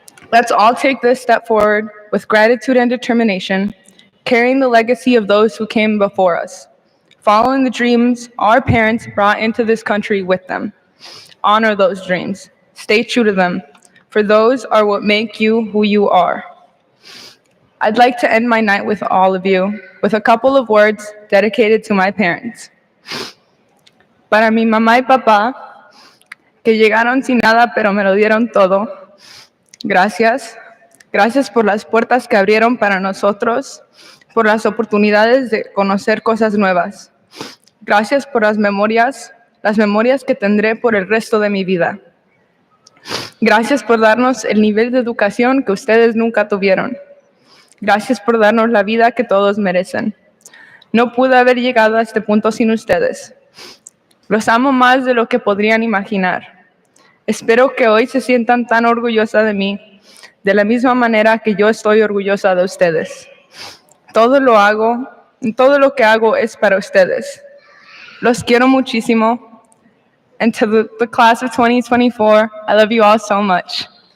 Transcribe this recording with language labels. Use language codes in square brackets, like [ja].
[en] Let's all take this step forward with gratitude and determination, carrying the legacy of those who came before us, following the dreams our parents brought into this country with them. Honor those dreams. Stay true to them, for those are what make you who you are. I'd like to end my night with all of you with a couple of words dedicated to my parents. [es] Para mi mamá y papá, que llegaron sin nada pero me lo dieron todo, gracias. Gracias por las puertas que abrieron para nosotros, por las oportunidades de conocer cosas nuevas. Gracias por las memorias que tendré por el resto de mi vida. Gracias por darnos el nivel de educación que ustedes nunca tuvieron. Gracias por darnos la vida que todos merecen. No pude haber llegado a este punto sin ustedes. Los amo más de lo que podrían imaginar. Espero que hoy se sientan tan orgullosa de mí, de la misma manera que yo estoy orgullosa de ustedes. Todo lo que hago es para ustedes. Los quiero muchísimo. [en] And to the class of 2024, I love you all so much.